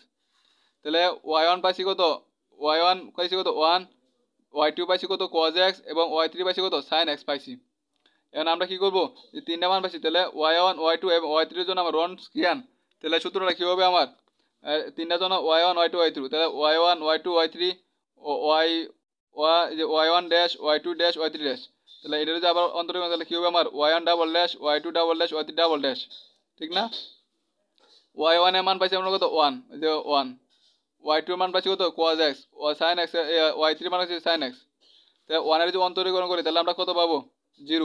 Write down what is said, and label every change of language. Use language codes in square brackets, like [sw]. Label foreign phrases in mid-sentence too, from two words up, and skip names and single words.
[bn] তাহলে y1 পাইছি কত, y1 পাইছি কত 1, y2 পাইছি কত cos x, এবং y3 পাইছি কত sin x পাইছি। এখন আমরা কি করবো, যে তিনটা মান পাইছি, তাহলে y1 y2 এবং y3 এর জন্য আমার রনস্কিয়ান। তাহলে সূত্রটা কি হবে আমার, তিনটা জন্য y1 y2 y3, তাহলে y1 y2 y3 y1 ড্যাশ y2 ড্যাশ y3 ড্যাশ। তাহলে এটা যদি আবার অন্তর্গত, তাহলে কি হবে আমার y1 [en] double dash [bn] y2 [en] double dash [bn] y3 [en] double dash, [bn] ঠিক না। y1 এর মান পাইছি আমরা কত 1, যে 1, y2 এর মান পাইছি কত cos x, sin x, y3 এর মান পাইছি sin x। তাহলে 1 এর যদি অন্তরীকরণ করি তাহলে আমরা কত পাবো 0।